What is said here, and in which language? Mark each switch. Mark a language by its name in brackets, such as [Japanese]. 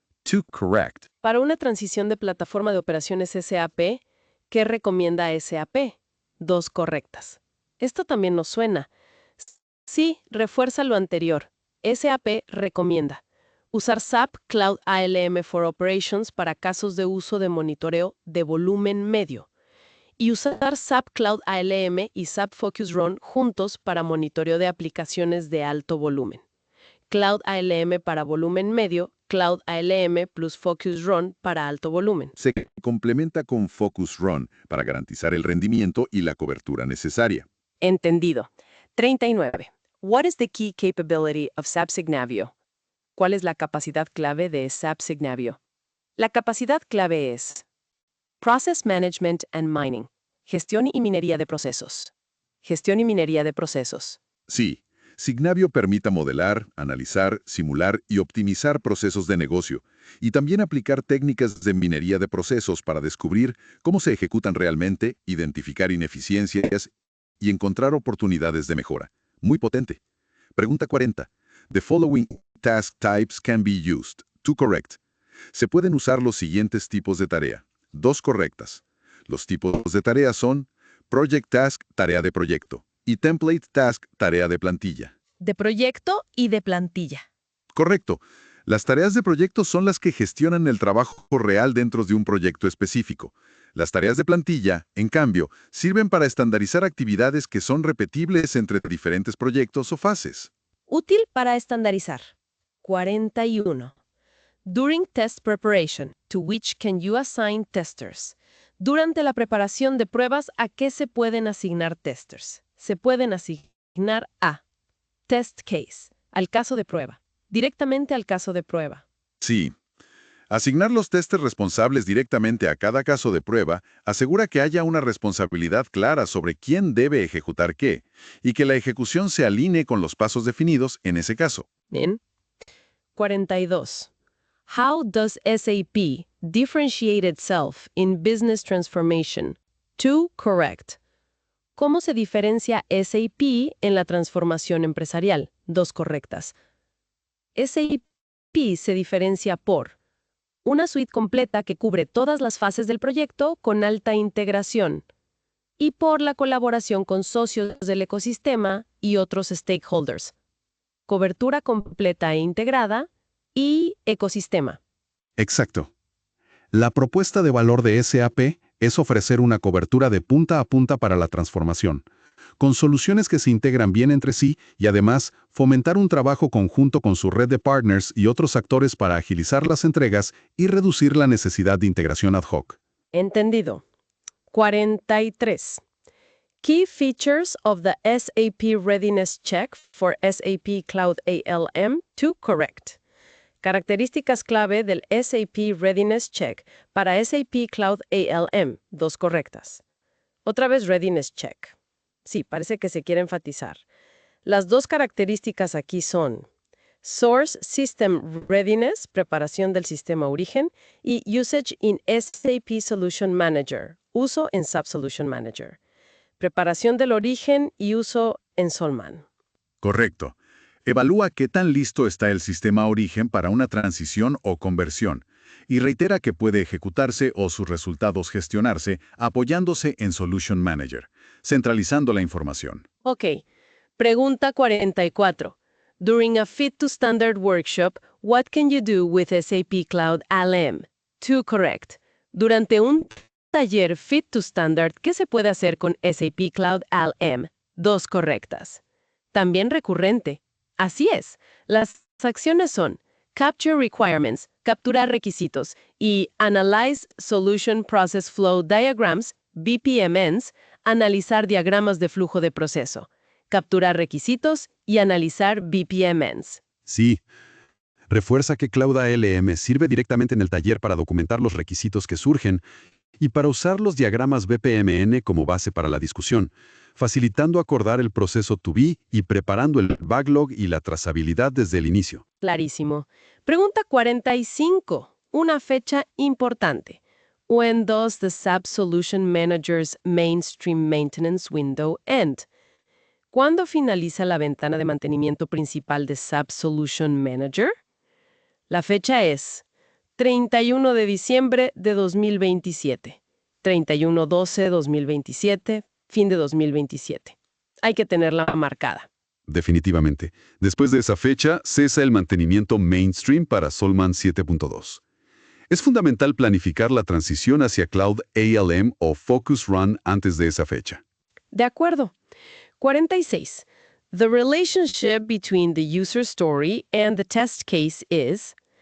[English] 2 correct. [Spanish] Para una transición de plataforma de operaciones SAP, ¿qué recomienda SAP? 2 correctas. Esto también nos suena. Sí, refuerza lo anterior. SAP recomienda usar SAP Cloud ALM for Operations para casos de uso de monitoreo de volumen medio y usar SAP Cloud ALM y SAP Focus Run juntos para monitoreo de aplicaciones de alto volumen. Cloud ALM para volumen medio, Cloud ALM plus Focus Run para alto volumen. Se complementa con Focus Run para garantizar el rendimiento y la cobertura necesaria. Entendido. 39. [English] What is the key capability of SAP Signavio? [Spanish] ¿Cuál es la capacidad clave de SAP Signavio? La capacidad clave es Process Management and Mining, gestión y minería de procesos. Gestión y minería de procesos. Sí, Signavio permite modelar, analizar, simular y optimizar procesos de negocio, y también aplicar técnicas de minería de procesos para descubrir cómo se ejecutan realmente, identificar ineficiencias y encontrar oportunidades de mejora. Muy potente. Pregunta 40. [English] The following task types can be used. 2 correct. [Spanish] Se pueden usar los siguientes tipos de tarea. 2 correctas. Los tipos de tarea son Project Task, tarea de proyecto, y Template Task, tarea de plantilla. De proyecto y de plantilla. Correcto. Las tareas de proyecto son las que gestionan el trabajo real dentro de un proyecto específico. Las tareas de plantilla, en cambio, sirven para estandarizar actividades que son repetibles entre diferentes proyectos o fases. Útil para estandarizar. 41. [English] During test preparation, to which can you assign testers? [Spanish] Durante la preparación de pruebas, ¿a qué se pueden asignar testers? Se pueden asignar a test case, al caso de prueba, directamente al caso de prueba. Sí. Asignar los testers responsables directamente a cada caso de prueba asegura que haya una responsabilidad clara sobre quién debe ejecutar qué, y que la ejecución se alinee con los pasos definidos en ese caso. Bien. 42. [English] How does SAP differentiate itself in business transformation? 2 correct. [Spanish] ¿Cómo se diferencia SAP en la transformación empresarial? 2 correctas. SAP se diferencia por una suite completa que cubre todas las fases del proyecto con alta integración y por la colaboración con socios del ecosistema y otros stakeholders. Cobertura completa e integrada y ecosistema. Exacto. La propuesta de valor de SAP es ofrecer una cobertura de punta a punta para la transformación, con soluciones que se integran bien entre sí y además fomentar un trabajo conjunto con su red de partners y otros actores para agilizar las entregas y reducir la necesidad de integración ad hoc. Entendido. 43. [English] Key features of the SAP Readiness Check for SAP Cloud ALM. 2 correct. [Spanish] Características clave del SAP Readiness Check para SAP Cloud ALM. 2 correctas. Otra vez Readiness Check. Sí, parece que se quiere enfatizar. Las 2 características aquí son Source System Readiness, preparación del sistema origen, y Usage in SAP Solution Manager, uso en SAP Solution Manager. Preparación del origen y uso en Solman. Correcto. Evalúa qué tan listo está el sistema origen para una transición o conversión, y reitera que puede ejecutarse o sus resultados gestionarse apoyándose en Solution Manager, centralizando la información. Ok. Pregunta 44. [English] During a Fit to Standard workshop, what can you do with SAP Cloud ALM? 2 correct. [Spanish] Durante un taller Fit to Standard, ¿qué se puede hacer con SAP Cloud ALM? 2 correctas. También recurrente. Así es. Las acciones son Capture Requirements, capturar requisitos, y Analyze Solution Process Flow Diagrams, BPMNs, analizar diagramas de flujo de proceso, capturar requisitos y analizar BPMNs. Sí. Refuerza que Cloud ALM sirve directamente en el taller para documentar los requisitos que surgen y para usar los diagramas BPMN como base para la discusión, facilitando acordar el proceso to be y preparando el backlog y la trazabilidad desde el inicio. Clarísimo. Pregunta 45. Una fecha importante. [English] When does the SAP Solution Manager's mainstream maintenance window end? [Spanish] ¿Cuándo finaliza la ventana de mantenimiento principal de SAP Solution Manager? La fecha es 31 de diciembre de 2027. 31/12/2027, fin de 2027. Hay que tenerla marcada. definitivamente. Después de esa fecha, cesa el mantenimiento mainstream para Solman 7.2. Es fundamental planificar la transición hacia Cloud ALM o Focus Run antes de esa fecha. De acuerdo. 46. [English] The relationship between the user story and the test case is.